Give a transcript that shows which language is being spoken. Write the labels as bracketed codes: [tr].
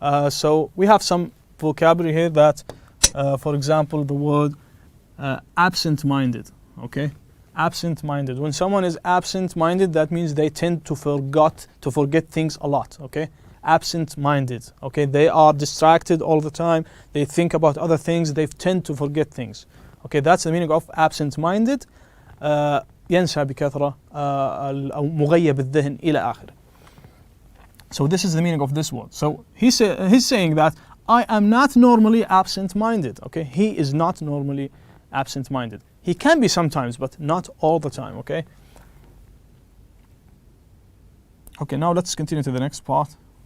[en] So we have some vocabulary here that, for example, the word absent-minded, okay? Absent-minded. When someone is absent-minded, that means they tend to forget things a lot, okay? absent-minded. Okay, they are distracted all the time. They think about other things. They tend to forget things. Okay, that's the meaning of absent-minded. [ar] ينسى بكثرة أو مغيب الذهن إلى آخره. [en] So this is the meaning of this word. So he's saying that I am not normally absent-minded. Okay, he is not normally absent-minded. He can be sometimes, but not all the time. Okay. Okay, now let's continue to the next part.